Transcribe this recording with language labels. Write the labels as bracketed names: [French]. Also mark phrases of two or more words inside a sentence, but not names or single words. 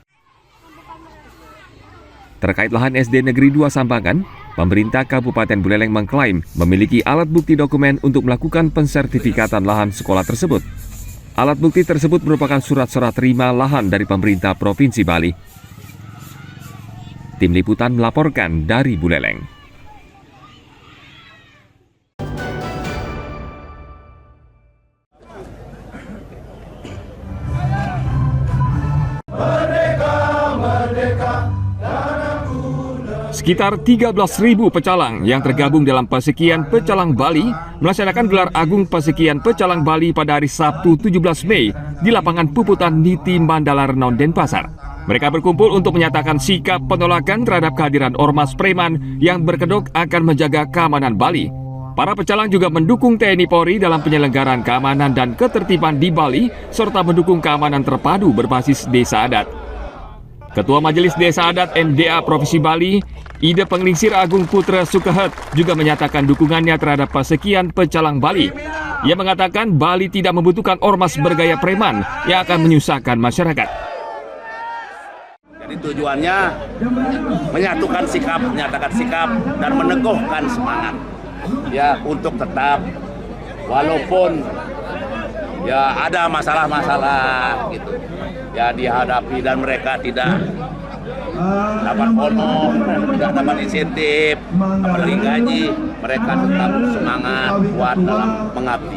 [Indonesian] Terkait lahan SD Negeri 2 Sambangan, pemerintah Kabupaten Buleleng mengklaim memiliki alat bukti dokumen untuk melakukan pensertifikatan lahan sekolah tersebut. Alat bukti tersebut merupakan surat serah terima lahan dari pemerintah Provinsi Bali. Tim Liputan melaporkan dari Buleleng. Sekitar 13.000 pecalang yang tergabung dalam Pesekian Pecalang Bali melaksanakan gelar agung Pesekian Pecalang Bali pada hari Sabtu 17 Mei di lapangan Puputan Niti Mandala Renon, Denpasar. Mereka berkumpul untuk menyatakan sikap penolakan terhadap kehadiran ormas preman yang berkedok akan menjaga keamanan Bali. Para pecalang juga mendukung TNI Polri dalam penyelenggaraan keamanan dan ketertiban di Bali serta mendukung keamanan terpadu berbasis desa adat. Ketua Majelis Desa Adat MDA Provinsi Bali, Ide Penglingsir Agung Putra Sukahet, juga menyatakan dukungannya terhadap Pesekian Pecalang Bali. Ia mengatakan Bali tidak membutuhkan ormas bergaya preman yang akan menyusahkan masyarakat. Jadi tujuannya menyatukan sikap, menyatakan sikap, dan meneguhkan semangat ya untuk tetap walaupun ya ada masalah-masalah gitu ya dihadapi, dan mereka tidak dapat honor, tidak dapat insentif, apalagi gaji, mereka tetap semangat kuat dalam mengabdi.